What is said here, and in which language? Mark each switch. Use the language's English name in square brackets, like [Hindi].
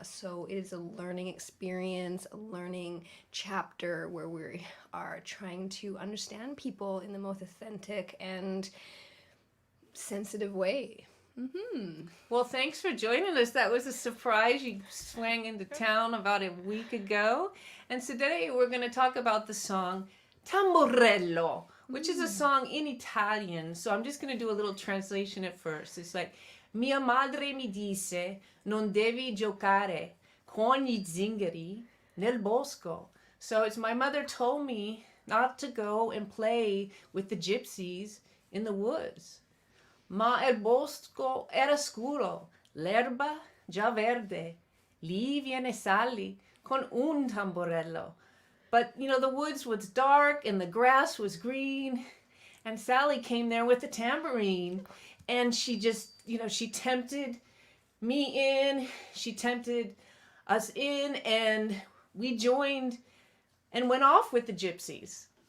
[English] So it is a learning experience, a learning chapter where we are trying to understand people in the most authentic and sensitive way. Mm-hmm. Well, thanks for joining us. That was a surprise. You swang into town about a week ago. And today we're going to talk about the song Tamborello, which is a song in Italian. So I'm just going to do a little translation at first. It's like, [Italian] Mia madre mi disse, non devi giocare con gli zingari nel bosco. [English] So it's my mother told me not to go and play with the gypsies in the woods. [Italian] Ma il bosco era scuro, l'erba già verde. Lì viene Sally con un tamborello. [English] But, the woods was dark and the grass was green. And Sally came there with a tambourine. And she just, she tempted me in. She tempted us in. And we joined and went off with the gypsies.